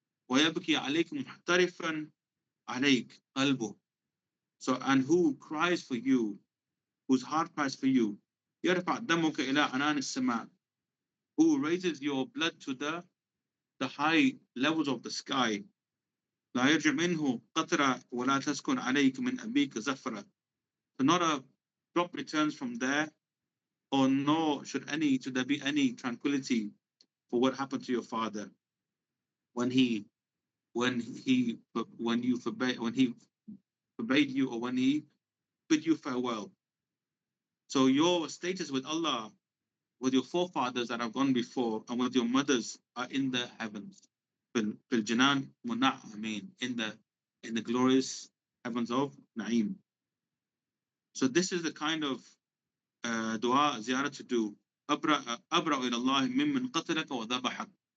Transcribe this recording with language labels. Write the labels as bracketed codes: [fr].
[ar] وَيَبْكِي عَلَيْكُمْ مُحْتَرِفًا عَلَيْكَ قَلْبُهُ. [en] So, and who cries for you, whose heart cries for you. [ar] يرفع دمك إلى عنان السماء, [en] who raises your blood to the high levels of the sky. [ar] لا يرجع منه قطرة ولا تسكن عليك من أبيك زفرة. [en] So not a drop returns from there, or nor should there be any tranquility for what happened to your father when he when he when you forbade when he forbade you, or when he bid you farewell. So your status with Allah, with your forefathers that have gone before, and with your mothers are in the heavens. Fil Janan Muna'amin, in the glorious heavens of Na'im. So this is the kind of dua ziyarah to do. [ar] أبرأ إلى الله ممن قتلك وذبحك.